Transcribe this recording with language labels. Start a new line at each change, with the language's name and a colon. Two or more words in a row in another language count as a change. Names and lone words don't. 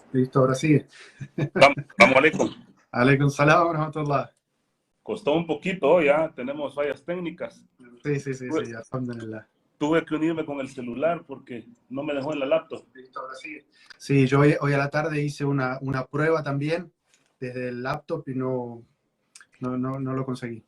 Spanish: Listo, ahora sí. Vamos, Aleikum.
Arabic: عليكم السلام ورحمة الله.
Spanish: Costó un poquito, ya tenemos fallas técnicas. Sí, sí, sí, Tuve, sí, alhamdulillah. tuve que unirme con el celular porque no me dejó en la laptop. Listo, ahora sí. Sí, yo hoy a la tarde hice una prueba también desde el laptop y no lo conseguí.